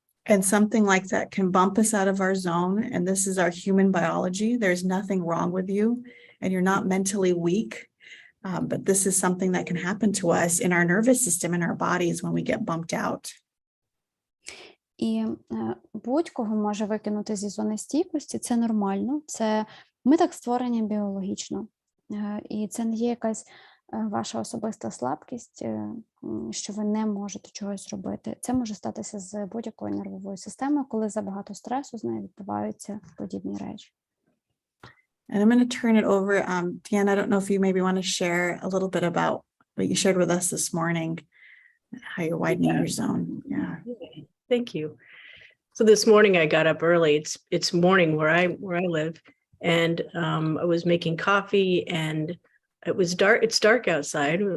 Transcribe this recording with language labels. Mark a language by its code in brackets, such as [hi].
[en] And something like that can bump us out of our zone. And this is our human biology. There's nothing wrong with you, and you're not mentally weak. But this is something that can happen to us in our nervous system, in our bodies when we get bumped out. [uk] І будь-кого може викинути зі зони стійкості, це нормально, це ми так створені біологічно. І це не є якась ваша особиста слабкість, що ви не можете чогось зробити. Це може статися з будь-якою нервовою системою, коли забагато стресу з нею відбуваються подібні речі. [en] And I'm going to turn it over. Deanna, I don't know if you maybe want to share a little bit about what you shared with us this morning, how you're widening your zone. Yeah. Thank you. So this morning I got up early. It's morning where I live, and I was making coffee, and it was dark. It's dark outside.